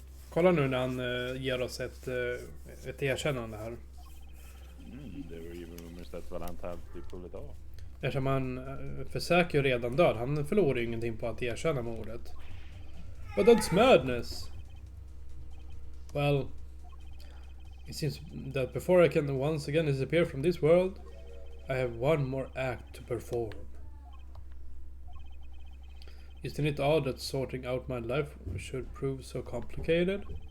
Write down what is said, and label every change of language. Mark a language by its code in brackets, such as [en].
[sv] Kolla nu när han ger oss ett erkännande här. [en] There were even rumors that Valant had to pull it off. [sv] Eftersom han försäkrar ju redan död. Han förlorar ju ingenting på att erkänna mordet. [en] But that's madness. Well, it seems that before I can once again disappear from this world, I have one more act to perform. Isn't it odd that sorting out my life should prove so complicated?